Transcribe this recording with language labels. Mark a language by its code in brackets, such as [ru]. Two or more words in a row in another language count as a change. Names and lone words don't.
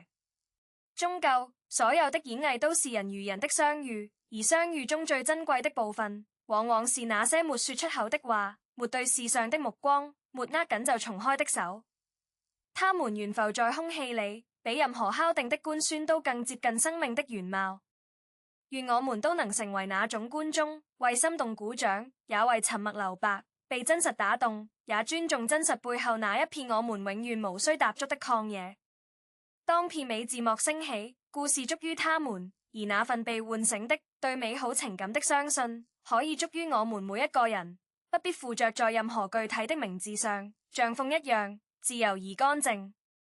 [zh] 終究，所有的演藝都是人與人的相遇，而相遇中最珍貴的部分，往往是那些沒說出口的話，沒對視上的目光，沒握緊就重開的手。他們懸浮在空氣裡， 比任何敲定的官宣都更接近生命的原貌。願我們都能成為那種觀眾，為心動鼓掌，也為沉默留白，被真實打動，也尊重真實背後那一片我們永遠無需踏足的曠野。當片尾字幕升起，故事足於他們，而那份被喚醒的對美好情感的相信，可以足於我們每一個人，不必附着在任何具體的名字上，像風一樣自由而乾淨。